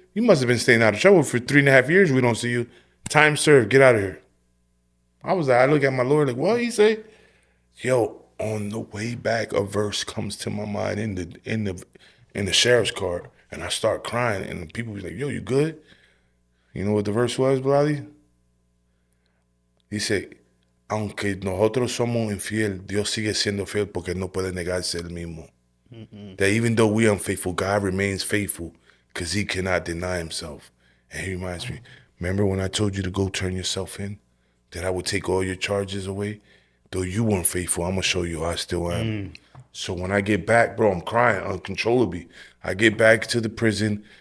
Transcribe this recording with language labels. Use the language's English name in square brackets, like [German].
[English] You must have been staying out of trouble for 3.5 years. We don't see you. Time served. Get out of here. I was like, I look at my lawyer like, what he say? Yo, on the way back, a verse comes to my mind in the sheriff's car, and I start crying, and people be like, yo, you good? You know what the verse was, Bloody? He said, [Spanish] aunque nosotros somos infiel, Dios sigue siendo fiel porque no puede negarse el mismo. Mm-hmm. [English] That even though we are unfaithful, God remains faithful because he cannot deny himself. And he reminds me, remember when I told you to go turn yourself in? That I would take all your charges away? Though you weren't faithful, I'm going to show you I still am. So when I get back, bro, I'm crying uncontrollably. I get back to the prison.